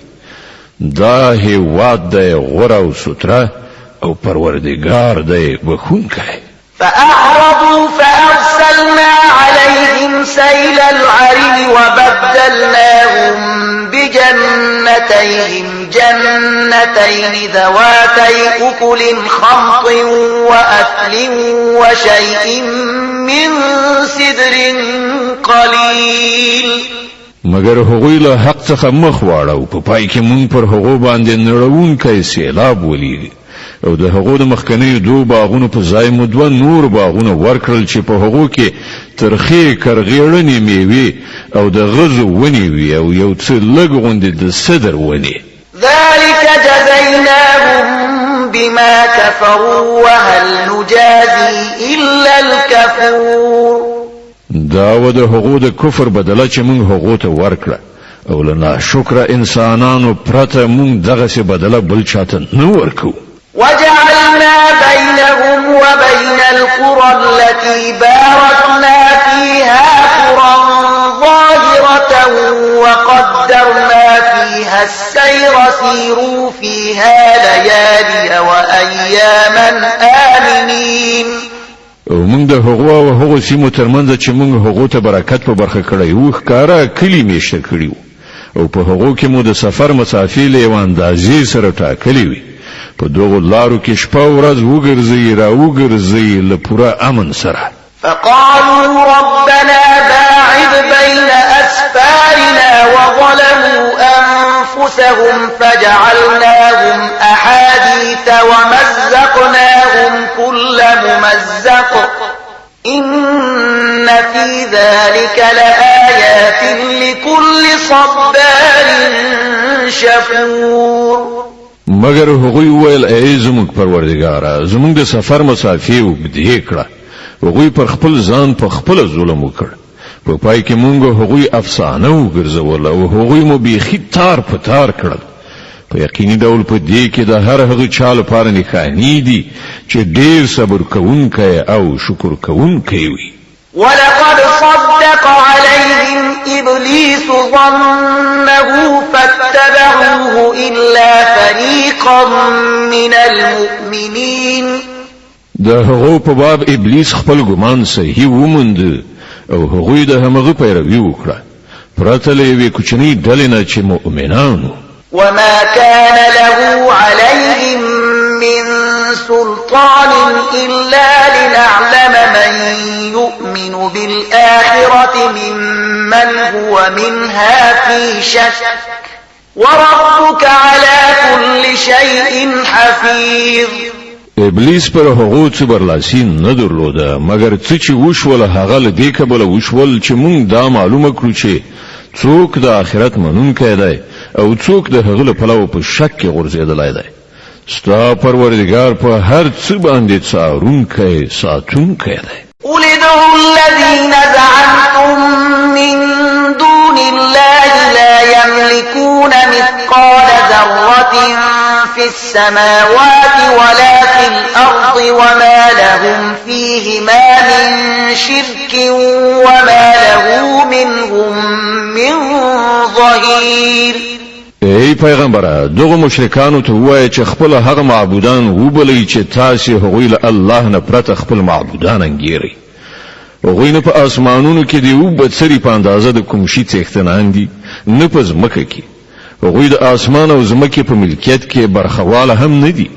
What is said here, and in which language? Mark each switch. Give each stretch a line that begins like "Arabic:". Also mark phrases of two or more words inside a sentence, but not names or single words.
Pashto: دا هیواد دی غوره او ستره او پروردګار دی بخښونکی.
Arabic: فأعرضوا فأرسلنا عليهم سيل العرم وبدلناهم بجنتين ذواتي أكل خمط وأثل وشيء من سدر قليل.
Pashto: مگر هغوی له حق څخه مخ واړو په پای کې مونږ پر هغو باندې نړونکی سیلاب ولیږي او د هغو د مخکنیو دوه باغونو په ځای مو دوه نور باغونه ورکړل چې په هغو کې ترخې کرغېړنې میوې او د غزو ونې وي او یو څه لږ غوندې د سدر ونې.
Arabic: ذلك جزيناهم بما كفروا وهل نجازي إلا الكفور.
Pashto: دا و د هغو د کفر بدله چې مونږ هغو ته ورکړه او له ناشکره انسانانو پرته مونږ دغسې بدله بل چاته نه ورکو.
Arabic: وجعلنا بينهم وبين القرى التي باركنا فيها قرى ظاهرة وقدرنا فيها السير سيروا فيها ليالي وأياما آمنين.
Pashto: او موږ د هغو سیمو ترمنځ چې موږ هغو ته برکت په برخه کړی وو ښکاره کلي میشته کړي او په هغو کې مو د سفر مسافې له یوه اندازې سره ټاکلې وي. په دغو لارو کې شپه ورځ وګرځئ را وګرځئ له پوره امن سره.
Arabic: فقالوا ربنا باعد بين أسفارنا وظلموا أنفسهم فجعلناهم أحاديث ومزقناهم كل ممزق إن في ذلك لآيات لكل صبار شكور.
Pashto: مگر هغوی ویل ای زموږ پروردګاره زموږ د سفر مسافې وګدې کړه. هغوی پر خپل ځان په خپل ظلم وکړ. په پای کې مونږ هغوی افسانه وګرځول او هغوی مو بیخي تار په تار کړل. په یقیني ډول په دې کې د هر هغه چا لپاره نښانې دي چې ډېر صبر کوونکی او شکر کوونکی وي.
Arabic: ولقد صدق عليهم إبليس ظنه فاتبعوه إلا فريقا من المؤمنين.
Pashto: د هغو په باب ابلیس خپل ګمان صحیح وموند او هغوی د همغه پیروي وکړه پرته له یوې کوچنۍ ډلې نه چې مؤمنانو.
Arabic: وما كان له عليهم من سلطان إلا لنعلم من يؤمن بالآخرة ممن هو منها في شك وربك على كل شيء حفيظ.
Pashto: ابلیس پر هغو څه برلاسي نه درلوده مگر څه چې وشول هغه له دې کبله وشول چې مونږ دا معلومه کړو چې څوک د آخرت منونکی دی او څوک د هغه له پلوه په شک کې غورځېدلی دی. ستا پروردګار په هر څه باندې څارونکی ساتونکی دی.
Arabic: قل ادعوا الذين زعمتم من دون الله لا يملكون مثقال ذرة في السماوات ولا في الأرض وما لهم فيهما من شرك وما له منهم من ظهير.
Pashto: ای پیغمبره دغه مشرکانو ته وایي چې خپل هغه معبودان وبلئ چې تاسو هغوی له الله نه پرته خپل معبودان انګیرئ. هغوی نه په اسمانونو کې دی او بڅري په اندازه د کوم شي څښتنان دي نه په ځمکه کې. هغوی د اسمان او ځمکې په ملکیت کې برخواله هم نه دي.